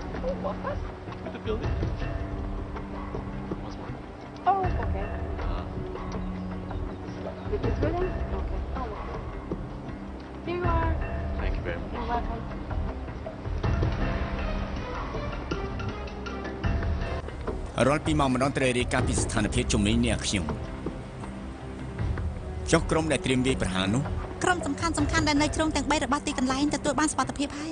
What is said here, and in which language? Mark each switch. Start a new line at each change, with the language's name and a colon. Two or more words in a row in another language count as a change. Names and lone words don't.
English: Oh, what? With the building. Once more. Oh, okay. With this building? Okay. Oh, okay. Here you are. Thank you very much. You're welcome.
Khmer: រាល់ពីម៉ោងម្ដងត្រូវរាយការណ៍ពីស្ថានភាពជំនាញនេះខ្ញុំចុះក្រុមដែលត្រៀមវាយប្រហារនោះ ក្រុមសំខាន់ដែលនៅជ្រុងទាំង3របស់ទីកន្លែងទទួលបានសុវត្ថិភាព